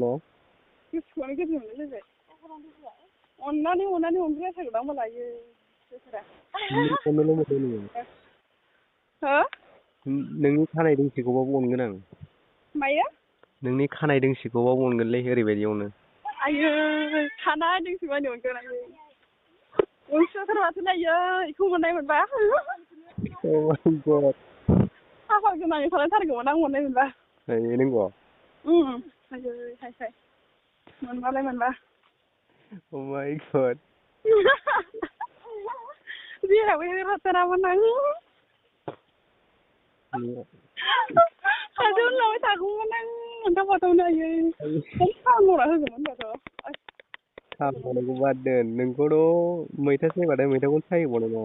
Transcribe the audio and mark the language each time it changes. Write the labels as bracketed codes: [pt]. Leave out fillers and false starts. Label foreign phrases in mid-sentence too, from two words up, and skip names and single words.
[brx] गोसोखौनो गोजोन मोनलायलायबाय अननानै अननानै अनग्रा जाथारगोन आं होनबालाय गोसोरा अननोल' मोनदों नोङो हो नोंनि खानाय दोंसेखौबाबो अनगोन आं मायो नोंनि खानाय दोंसेखौबाबो अनगोनलै ओरैबायदियावनो आयो खानाय दोंसे मानि अनगोन आङो अनसोथारबाथो नायो बेखौ मोननाय मोनबा [en] Oh my god. [brx] खाफाल गोनाङै थालायथारगौमोन आं मोननाय मोनबा नंगौ आयो हाय हाय मोनबालाय मोनबा [en] Oh my god. [brx] जेरावबो होथारामोन आं खाथियाव लाबाय थागौमोन आं मोनथावबाथावनो आयै खालामना होगौमोन होनबाथ' खामानिखौ बाद दोन नोंखौथ' मैथा सायबाथाय मैथाखौनो सायबावनांगौ